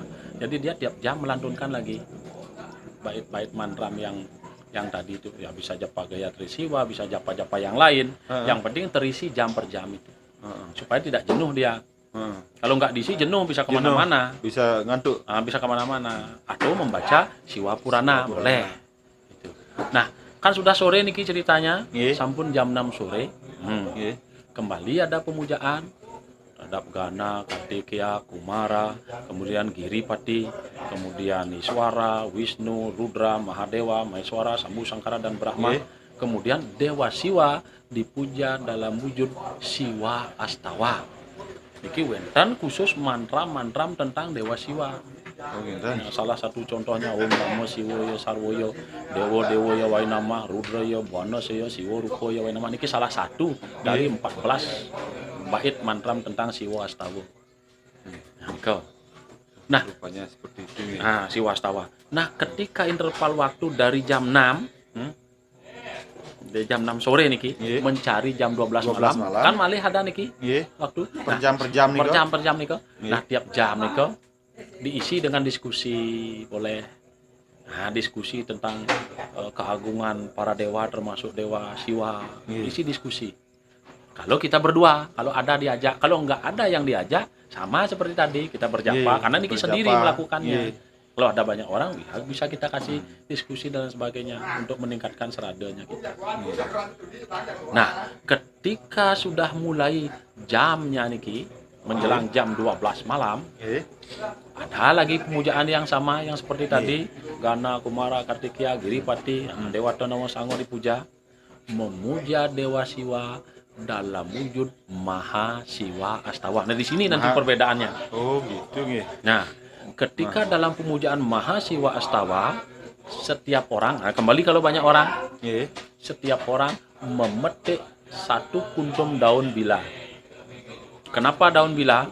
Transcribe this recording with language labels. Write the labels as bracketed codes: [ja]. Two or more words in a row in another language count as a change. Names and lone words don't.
[id] Jadi dia tiap jam melantunkan lagi bait-bait mantram yang tadi itu ya bisa japa Gayatri Siwa, bisa japa-japa yang lain. Yang penting terisi jam per jam itu. Supaya tidak jenuh dia. Kalau nggak diisi jenuh bisa kemana-mana. Bisa ngantuk. Bisa kemana-mana. Atau membaca Siwa Purana boleh. Gitu. Nah kan sudah sore niki ceritanya. Nggih. Sampun jam 6 sore. Nggih. Kembali ada pemujaan terhadap Gana, Kartikeya, Kumara, kemudian Giripati, kemudian Iswara, Wisnu, Rudra, Mahadewa, Maheswara, Sambu, Sangkara, dan Brahma. Nggih. Kemudian Dewa Siwa dipuja dalam wujud Siwa Astawa. [ban] Niki wenten [id] khusus mantra-mantra tentang Dewa Siwa. Oh, ngeten. [sa] Nah, salah satu contohnya Om Namo Siwaya Sarwoyo, Dewa Dewa ya Wainama, Rudra ya Bwana Saya, Siwa Rupa ya Wainama. [id] Niki salah satu dari 14 bait mantram tentang Siwa Astawa. Nah, Rupanya seperti itu nih. Siwa Astawa. Nah, ketika interval waktu dari jam 6 dari jam 6 sore niki Nggih. mencari jam 12 12 malam, malam. kan malih ada niki Nggih. waktu Per jam per jam nih, per Kak. jam per jam niko. Nggih. Nah, tiap jam niko diisi dengan diskusi boleh. Nah, diskusi tentang keagungan para dewa termasuk Dewa Siwa. Nggih. Isi diskusi. Kalau kita berdua, kalau ada diajak, kalau nggak ada yang diajak, sama seperti tadi kita berjapa Nggih, karena niki berjapa. sendiri melakukannya. Nggih. Kalau ada banyak orang, ya bisa kita kasih diskusi dan sebagainya untuk meningkatkan seradanya kita. Nah, ketika sudah mulai jamnya niki menjelang jam 12 malam, Nggih. ada lagi pemujaan yang sama yang seperti tadi, Gana, Kumara, Kartikeya, Giripati, Dewa Nawa Sango dipuja, memuja Dewa Siwa dalam wujud Maha Siwa Astawa. Nah, di sini nanti perbedaannya. Oh, gitu nggih. Nah, ketika dalam pemujaan Maha Siwa Astawa, setiap orang, nah kembali kalau banyak orang, Nggih. setiap orang memetik satu kuntum daun bila. Kenapa daun bila?